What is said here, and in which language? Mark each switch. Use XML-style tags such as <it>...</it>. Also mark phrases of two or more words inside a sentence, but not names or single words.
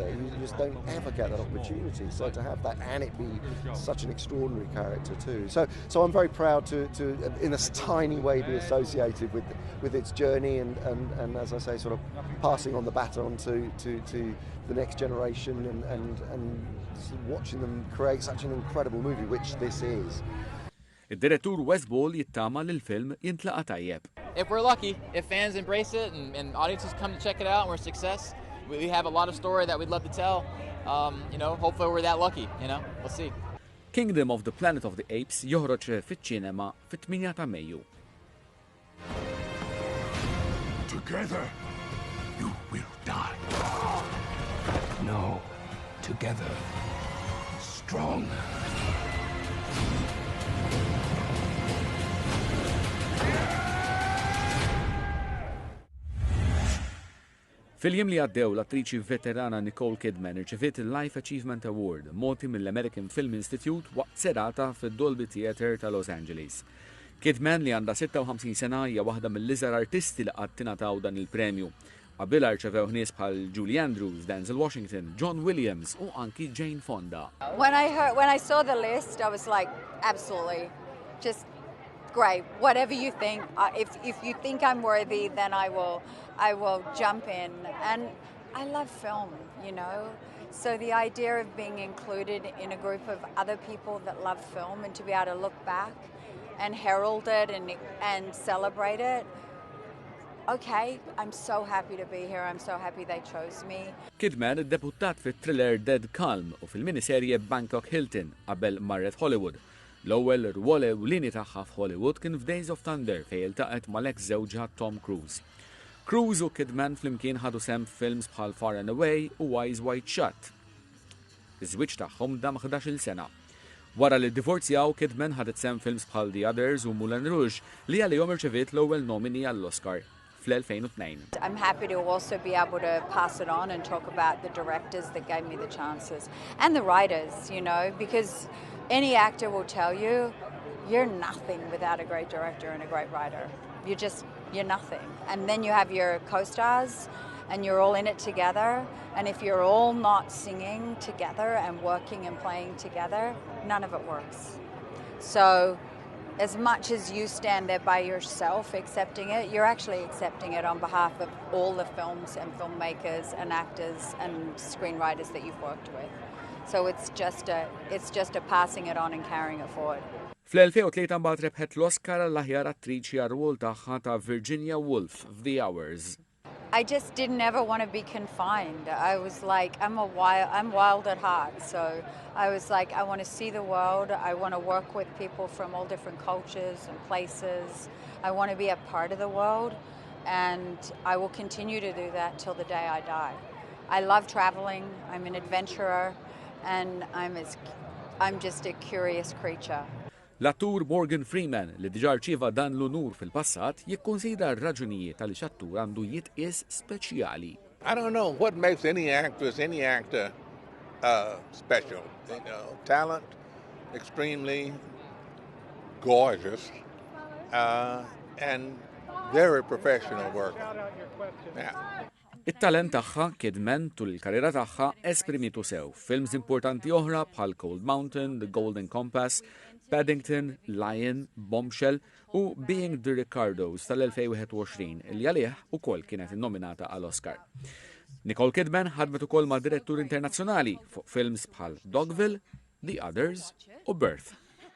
<en>You just don't ever get that opportunity. So to have that, and it be such an extraordinary character too. So I'm very proud to in a tiny way, be associated with its journey and as I say, sort of passing on the baton to the next generation and watching them create such an incredible movie, which this is.</en> <mt>Id-direttur Wes Ball jittama li l-film jintlaqa tajjeb.</mt> <en>If we're lucky, if fans embrace it and audiences come to check it out and we're a success, we have a lot of story that we'd love to tell. You know, hopefully we're that lucky, you know, we'll see.</en> <mt>Kingdom of the Planet of the Apes joħroġ fiċ-ċinema fit-8 ta' Mejju.</mt> <en>Together, you will die. No, together, strong.</en> <mt>Fil-jiem li għaddew l-attriċi veterana Nicole Kidman irċeviet il-Life Achievement Award moti mill-American Film Institute waqt serata fid-Dolby Theatre ta' Los Angeles. Kidman li għandha 56 sena hija waħda mill-iżgħar artisti li qatt tingħataw dan il-premju. Qabilha rċevew nies bħal Julie Andrews, Denzel Washington, John Williams u anki Jane Fonda.</mt> <en>When I saw the list, I was like, absolutely, just great. Whatever you think, if you think I'm worthy, then I will jump in. And I love film, you know. So the idea of being included in a group of other people that love film and to be able to look back and herald it and celebrate it. Okay, I'm so happy to be here. I'm so happy they chose me.</en> <mt>Kidman iddebuttat fit-thriller Dead Calm u fil-miniserje Bangkok Hilton qabel marret Hollywood. L-ewwel rwol ewlieni tagħha f'Hollywood kien f'Days of Thunder fejn iltaqet mal-eks żewġha Tom Cruise. Cruise u Kidman flimkien ħadu sem films bħal Far and Away u Eyes Wide Shut. Iż-żwieġ tagħhom dam 11-il sena. Wara li ddivorzjaw, Kidman ħadet sehem films bħal The Others u Moulin Rouge li għalihom irċeviet l-ewwel nomini għall-Oscar fl-2002.</mt> <en>I'm happy to also be able to pass it on and talk about the directors that gave me the chances and the writers, you know, because any actor will tell you you're nothing without a great director and a great writer. You're nothing. And then you have your co-stars and you're all in it together. And if you're all not singing together and working and playing together, none of it works. So as much as you stand there by yourself accepting it, you're actually accepting it on behalf of all the films and filmmakers and actors and screenwriters that you've worked with. So it's just a passing it on and carrying it forward.</en> <mt>Fl-2003 mbagħad rebħet l-Oscar għall-aħjar attriċi għar-rwol tagħha ta' Virginia Woolf f'The Hours.</mt> <en>I just didn't ever want to be confined. I was like, I'm wild at heart. So I was like, I want to see the world. I want to work with people from all different cultures and places. I want to be a part of the world, and I will continue to do that till the day I die. I love traveling. I'm an adventurer, and I'm just a curious creature.</en> <mt>L-attur Morgan Freeman li diġà rċieva dan l-unur fil-passat jikkunsidra r-raġunijiet għaliex attur għandu jitqies speċjali.</mt> <en>I don't know what makes any actor special. You know, talent, extremely gorgeous, and very professional worker. Yeah.</en> <mt>It-talent tagħha Kidman tul il-karriera tagħha esprimitu sew films importanti oħra bħal Cold Mountain, The Golden Compass, Paddington, Lion, Bombshell u Being the Ricardos tal-2021 li għalih ukoll kienet innominata għall-Oscar. Nicole Kidman ħadmet ukoll ma' direttur internazzjonali fuq films bħal Dogville, The Others u Birth.</mt>